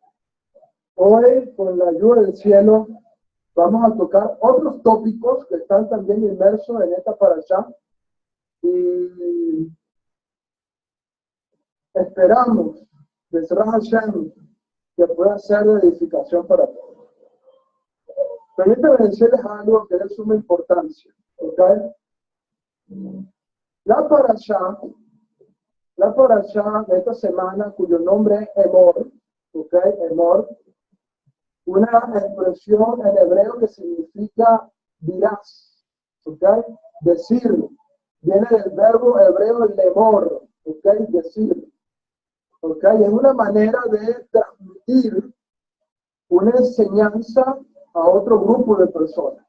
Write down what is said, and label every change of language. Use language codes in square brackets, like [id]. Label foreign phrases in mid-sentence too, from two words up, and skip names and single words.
[es] Hoy, con la ayuda del cielo, vamos a tocar otros tópicos que están también inmersos en esta parashá, y esperamos, [he] בעזרת השם, [es] que pueda ser de edificación para todos. Permítanme decirles algo que es de suma importancia, ¿okay? La parashá de esta semana, cuyo nombre es Emor, ¿okay? Emor, una expresión en hebreo que significa dirás, ¿okay? Decir, viene del verbo hebreo lemor, ¿okay? Decir, ¿okay? Es una manera de transmitir una enseñanza a otro grupo de personas.